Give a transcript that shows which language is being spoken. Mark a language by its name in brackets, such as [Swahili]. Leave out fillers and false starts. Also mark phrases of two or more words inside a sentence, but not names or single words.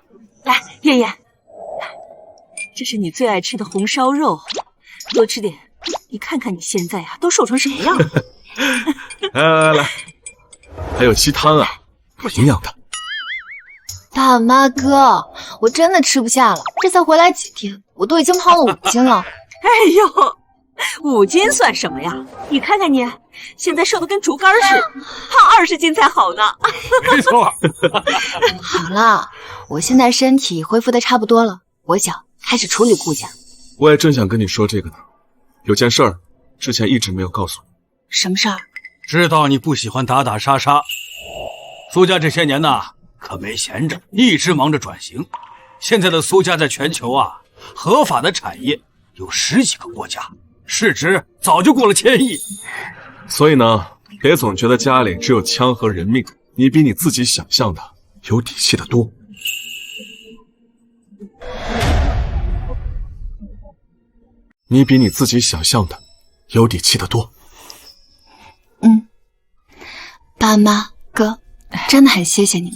[Chinese] 來，燕燕，這是你最愛吃的紅燒肉，多吃點。你看看你現在啊，都瘦成什麼樣？來，還有雞湯啊，有營養的。大媽哥，我真的吃不下了，這才回來幾天，我都已經胖了5斤了。哎呦，5斤算什麼呀？你看看你，現在瘦得跟竹竿似的，胖20斤才好呢。沒錯。好了，我現在身體恢復的差不多了，我想開始處理顧家。我也正想跟你說這個呢，有件事兒之前一直沒有告訴你。什麼事兒？知道你不喜歡打打殺殺，蘇家這些年呢，可沒閒着，一直忙着轉型。現在的蘇家在全球啊， 合法的產業有10幾個國家，市值早就過了1000億。所以呢，別總覺得家裡只有槍和人命，你比你自己想象的有底氣的多。你比你自己想象的有底气的多。爸媽哥，真的很謝謝你們。